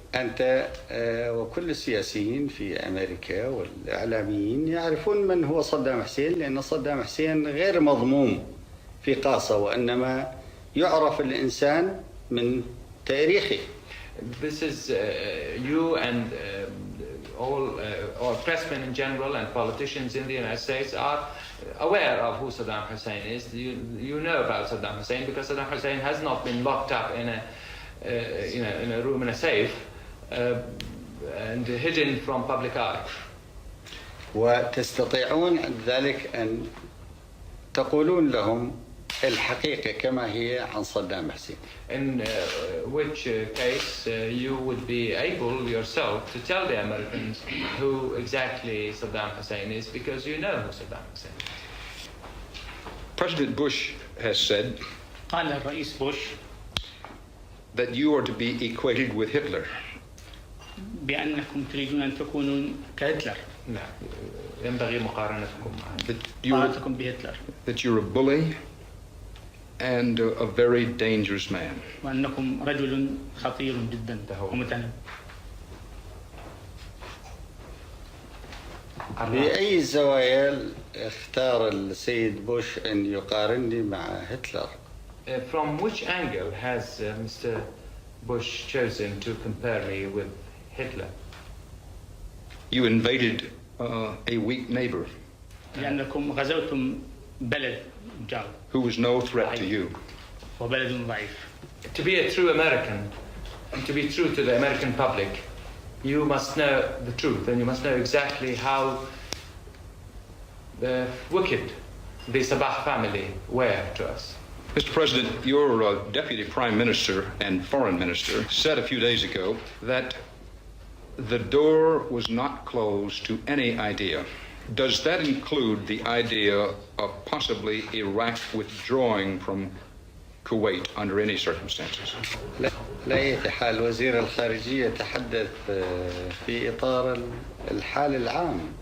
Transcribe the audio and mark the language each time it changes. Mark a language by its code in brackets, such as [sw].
[ar] أنت وكل السياسيين في أمريكا والإعلاميين يعرفون من هو صدام حسين، لأن صدام حسين غير مضموم في قاصة، وإنما يعرف الإنسان من تاريخه. [en] This is you and all pressmen in general and politicians in the United States are aware of who Saddam Hussein is. You know about Saddam Hussein because Saddam Hussein has not been locked up in a room in a safe and hidden from public eye. [ar] وتستطيعون ذلك أن تقولون لهم الحقيقة كما هي عن صدام حسين. [en] In which case you would be able yourself to tell the Americans who exactly Saddam Hussein is, because you know who Saddam Hussein is. President Bush has said [ar] قال الرئيس بوش [en] that you are to be equated with Hitler. [ar] بأنكم تريدون أن تكونوا كهتلر. نعم، ينبغي مقارنتكم بهتلر. [en] That you're a bully and a very dangerous man. [ar] وأنكم رجل خطير جدا ومتنبه. بأي الزوايا اختار السيد بوش أن يقارنني مع هتلر؟ [en] From which angle has Mr. Bush chosen to compare me with Hitler? You invaded a weak neighbor. [ar] لأنكم غزوتم بلد جار. [en] Who was no threat to you. [ar] وبلد ضعيف. [en] To be a true American and to be true to the American public, you must know the truth, and you must know exactly how wicked the Sabah family were to us. Mr. President, your Deputy Prime Minister and Foreign Minister said a few days ago that the door was not closed to any idea Does that include the idea of possibly Iraq withdrawing from Kuwait under any circumstances? [ar] لا أي حال وزير الخارجية يتحدث في إطار الحال العام.